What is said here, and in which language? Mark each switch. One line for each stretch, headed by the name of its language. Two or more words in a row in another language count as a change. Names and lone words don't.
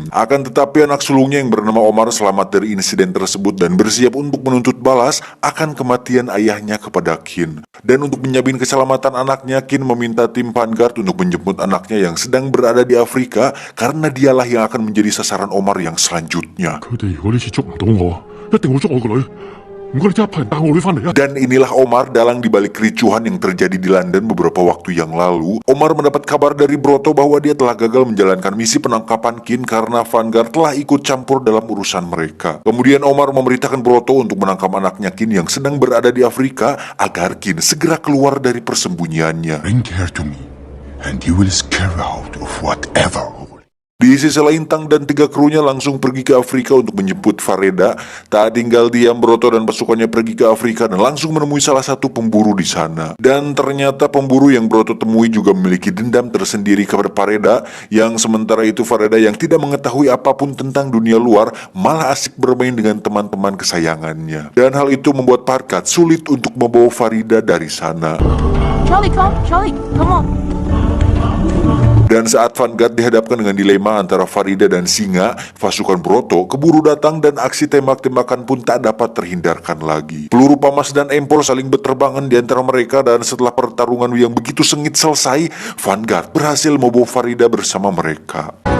Indonesian: Akan tetapi anak sulungnya yang bernama Omar selamat dari insiden tersebut dan bersiap untuk menuntut balas akan kematian ayahnya kepada Qin. Dan untuk menjamin keselamatan anaknya, Qin meminta tim Vanguard untuk menjemput anaknya yang sedang berada di Afrika karena dialah yang akan menjadi sasaran Omar yang selanjutnya.
Cantonese: 佢哋如果呢次捉唔到我，一定會捉我個女。唔該，你即刻派人帶我女翻嚟啊！
Indonesian: Dan inilah Omar dalang dibalik kericuhan yang terjadi di London beberapa waktu yang lalu. Omar mendapat kabar dari Broto bahwa dia telah gagal menjalankan misi penangkapan Qin karena Vanguard telah ikut campur dalam urusan mereka. Kemudian Omar memerintahkan Broto untuk menangkap anaknya Qin yang sedang berada di Afrika agar Qin segera keluar dari persembunyiannya.
English: Bring her to me, and you will scare her out of whatever.
Indonesian: Di sisi lain, Tang dan 3 krunya langsung pergi ke Afrika untuk menjemput Fareda. Tak tinggal diam, Broto dan pasukannya pergi ke Afrika dan langsung menemui salah satu pemburu di sana. Dan ternyata pemburu yang Broto temui juga memiliki dendam tersendiri kepada Fareda, yang sementara itu Fareda yang tidak mengetahui apapun tentang dunia luar malah asik bermain dengan teman-teman kesayangannya. Dan hal itu membuat Farkat sulit untuk membawa Farida dari sana.
English: Charlie, come on.
Indonesian: Dan saat Vanguard dihadapkan dengan dilema antara Farida dan Singa, pasukan Broto keburu datang dan aksi tembak-tembakan pun tak dapat terhindarkan lagi. Peluru pamas dan empor saling berterbangan di antara mereka, dan setelah pertarungan yang begitu sengit selesai, Vanguard berhasil membawa Farida bersama mereka.